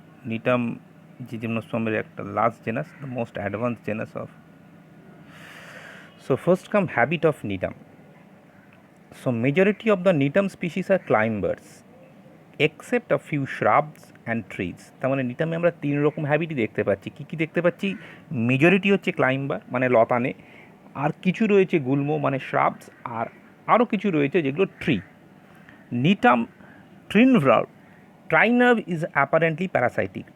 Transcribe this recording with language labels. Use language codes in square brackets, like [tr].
[bn] নিটাম যে জিমনোস্পার্মের একটা last genus, [en] The most advance genus of. So first come habit of nitam. So majority of the nitam species are climbers except a few shrubs and trees. [bn] তার মানে নিটামে আমরা তিন রকম হ্যাবিটই দেখতে পাচ্ছি। কী কী দেখতে পাচ্ছি? মেজরিটি হচ্ছে ক্লাইম্বার মানে লতানে, আর কিছু রয়েছে গুল্ম মানে শ্রাবস, আর আরও কিছু রয়েছে যেগুলো ট্রি। [en] Gnetum trinerve trinerve is apparently parasitic.